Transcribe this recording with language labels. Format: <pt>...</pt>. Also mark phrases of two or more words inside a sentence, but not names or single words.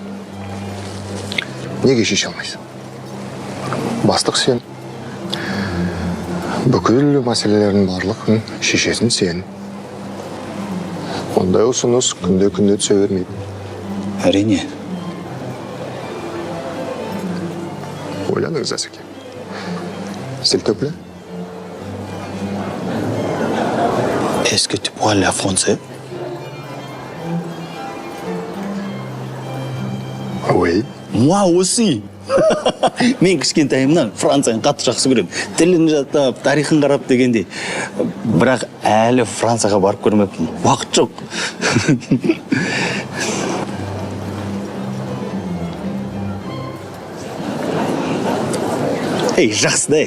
<kk>Неге шеше алмайсың? Бастық сен. Бүкіл мәселелердің барлығын шешесін сен. Ондай ұсыныс күнде түсе бермейді. Әрине. Ойланыңыз, Асеке.</kk> <fr>S'il te plaît. Est-ce que tu parles français? Oui. Moi aussi.</fr> <kk>Мен кішкентайымнан Францияны қатты жақсы көремін. Тілін жаттап, тарихын қарап дегендей. Бірақ әлі Францияға барып көрмеппін. Уақыт жоқ. Ей, жақсы да.</kk>